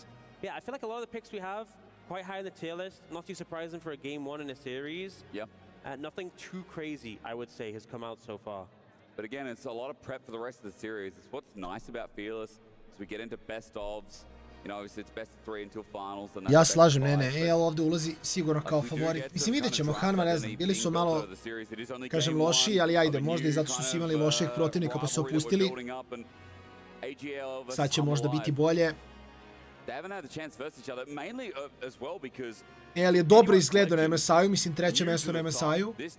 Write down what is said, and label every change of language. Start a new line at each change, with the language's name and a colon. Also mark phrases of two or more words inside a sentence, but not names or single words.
English: Yeah, I feel like a lot of the picks we have quite high in the tier list. Not too surprising for a game one in a series. Yeah. Nothing too crazy, I would say, has come out so far. But again, it's a lot of prep for the rest of the series. It's what's nice about Fearless as we get into best ofs. You know, obviously it's best of 3 until finals. And
Croatian: ja slažem, EL ovdje ulazi sigurno kao favorit. Mislim, vidjet ćemo, Hanma, ne znam, bili su malo, kažem, loši, ali ajde, možda i zato su imali loših protivnika pa su opustili. Sad će možda biti bolje. EL je dobro izgledao na MSI-u, mislim, treće mjesto na MSI-u.